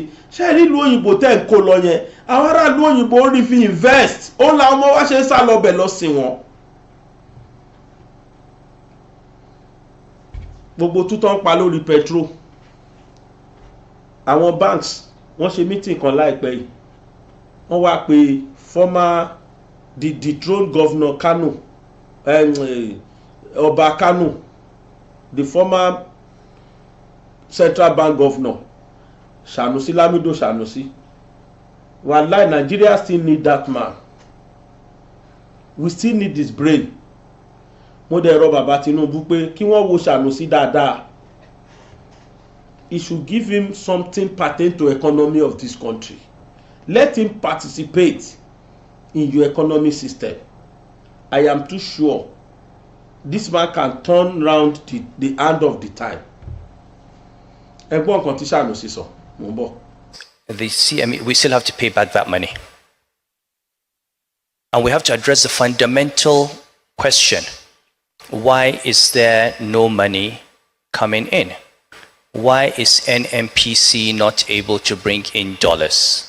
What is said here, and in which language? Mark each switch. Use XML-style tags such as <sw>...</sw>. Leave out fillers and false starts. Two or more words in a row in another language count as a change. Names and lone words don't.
<yo>Ṣé rí ìlú òyìnbó tẹ́ ń kó lọ yẹn àwọn aráàlú òyìnbó rí fi invest ó la ọmọ wa ṣe ń sá lọ bẹ̀ lọ sí wọn. Gbogbo tútọ́ ń pa lórí petrol. Àwọn banks wọ́n ṣe meeting kan láìpẹ́ yìí wọ́n wá pé</yo> <en>former the dethroned governor Kano</en> <yo>Ọba Kano,</yo> <en>the former central bank governor</en> <yo>Sanusi Lamido Sanusi.</yo> <en>Wallahi, Nigeria still need that man. We still need his brain.</en> <yo>Mo dẹ̀ rọ̀ bàbá Tinubu pé kí wọ́n wo Sanusi dáadáa.</yo> <en>It should give him something pertaining to economy of this country. Let him participate in your economic system. I am too sure this man can turn round the hand of the time.</en> <yo>Ẹgbọ́n kan tí Sanusi sọ, mo ń bọ̀.</yo> <en>The CME, we still have to pay back that money. And we have to address the fundamental question. Why is there no money coming in? Why is NMPC not able to bring in dollars?</en>